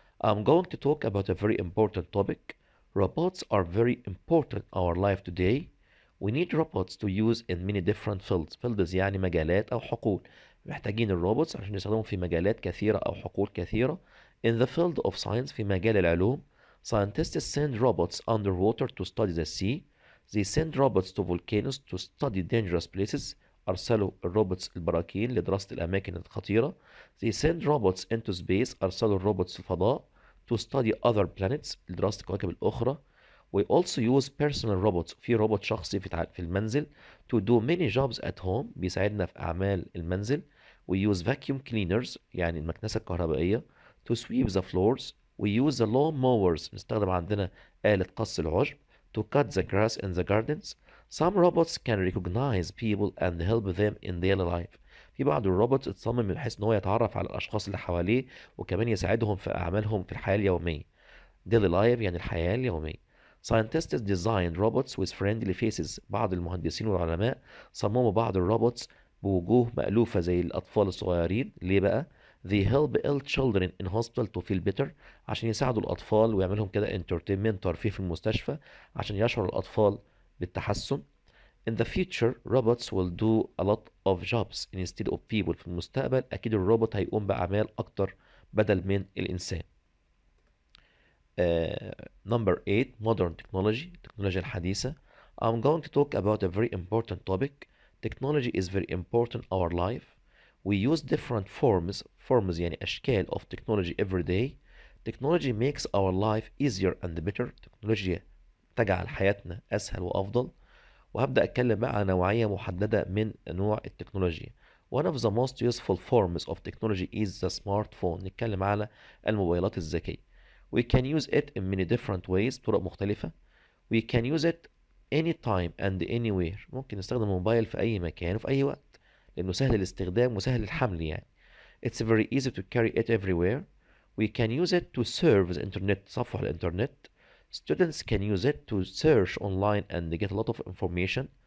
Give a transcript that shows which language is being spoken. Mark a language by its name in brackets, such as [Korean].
[English] I'm going to talk about a very important topic. Robots are very important in our life today. We need robots to use in many different fields. [Arabic] fields يعني مجالات أو حقول. محتاجين الروبوتس عشان يستخدموا في مجالات كثيرة أو حقول كثيرة. [English] In the field of science [Arabic] في مجال العلوم. [English] Scientists send robots underwater to study the sea. They send robots to volcanoes to study dangerous places. [Arabic] أرسلوا الروبوتس البراكين لدراسة الأماكن الخطيرة. [English] They send robots into space. [Arabic] أرسلوا الروبوتس الفضاء [English] to study other planets [Arabic] لدراسة الكواكب الأخرى. [English] We also use personal robots. [Arabic] في روبوت شخصي في المنزل [English] to do many jobs at home. [Arabic] بيساعدنا في أعمال المنزل. [English] We use vacuum cleaners [Arabic] يعني المكنسة الكهربائية [English] to sweep the floors. We use the lawn mowers. [Arabic] نستخدم عندنا آلة قص العشب [English] to cut the grass in the gardens. Some robots can recognize people and help them in daily life. [Arabic] في بعض الروبوتس اتصمم من حيث ان هو يتعرف على الاشخاص اللي حواليه وكمان يساعدهم في اعمالهم في الحياة اليومية. [English] daily life [Arabic] يعني الحياة اليومية. [English] Scientists designed robots with friendly faces. [Arabic] بعض المهندسين والعلماء صمموا بعض الروبوتس بوجوه مألوفة زي الأطفال الصغيرين. ليه بقى؟ [English] They help ill children in hospital to feel better. [Arabic] عشان يساعدوا الأطفال ويعملهم كده entertainment ترفيه في المستشفى عشان يشعر الأطفال بالتحسن. [English] In the future, robots will do a lot of jobs instead of people. [Arabic] في المستقبل أكيد الروبوت هيقوم بأعمال أكتر بدل من الإنسان. [English] Number 8 modern technology. [Arabic] التكنولوجيا الحديثة. [English] I'm going to talk about a very important topic. Technology is very important in our life. We use different forms [Arabic] يعني أشكال [English] of technology every day. Technology makes our life easier and better. [Arabic] التكنولوجيا تجعل حياتنا أسهل وأفضل. وهبدأ أتكلم بقى عن نوعية محددة من أنواع التكنولوجيا. [English] One of the most useful forms of technology is the smartphone. [Arabic] نتكلم على الموبايلات الذكية. [English] We can use it in many different ways. [Arabic] طرق مختلفة. [English] We can use it anytime and anywhere. [Arabic] ممكن نستخدم الموبايل في أي مكان وفي أي وقت لأنه سهل الاستخدام وسهل الحمل يعني. [English] It's very easy to carry it everywhere. We can use it to surf the internet. [Arabic] تصفح الإنترنت. [English] Students can use it to search online and get a lot of information.